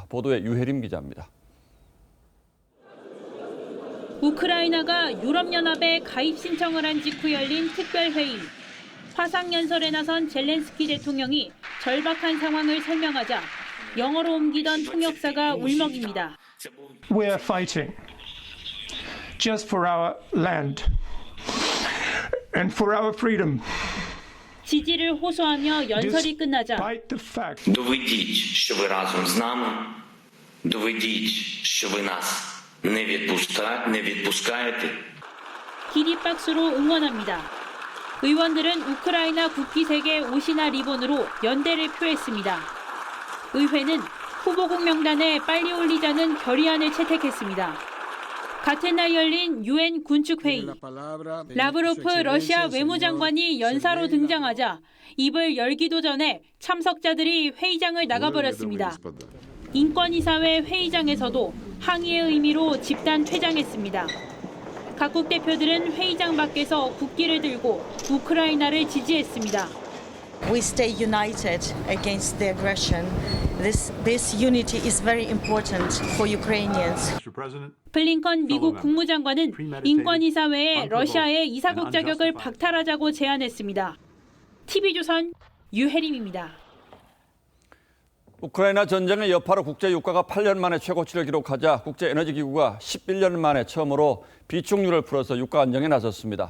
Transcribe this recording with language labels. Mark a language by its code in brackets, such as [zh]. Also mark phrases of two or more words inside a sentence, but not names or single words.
[ko] 보도에 유혜림 기자입니다. 우크라이나가 유럽연합에 가입 신청을 한 직후 열린 특별회의. 화상연설에 나선 젤렌스키 대통령이 절박한 상황을 설명하자 영어로 옮기던 통역사가 울먹입니다. [en] We are fighting just for our land and for our freedom. [ko] 지지를 호소하며 연설이 끝나자 [uk] Доведіть, що ви разом з нами. Доведіть, що ви нас не відпускаєте. [ko] 기립박수로 응원합니다. 의원들은 우크라이나 국기색의 옷이나 리본으로 연대를 표했습니다. 의회는 후보국 명단에 빨리 올리자는 결의안을 채택했습니다. 같은 날 열린 유엔 군축회의. 라브로프 러시아 외무장관이 연사로 등장하자 입을 열기도 전에 참석자들이 회의장을 나가버렸습니다. 인권이사회 회의장에서도 항의의 의미로 집단 퇴장했습니다. 각국 대표들은 회의장 밖에서 국기를 들고 우크라이나를 지지했습니다. [en] We stay united against the aggression. This unity is very important for Ukrainians. [ko] 블링컨 미국 국무장관은 인권이사회에 러시아의 이사국 자격을 박탈하자고 제안했습니다. TV조선 유혜림입니다. 우크라이나 전쟁의 여파로 국제 유가가 8년 만에 최고치를 기록하자 국제에너지기구가 11년 만에 처음으로 비축률을 풀어서 유가 안정에 나섰습니다.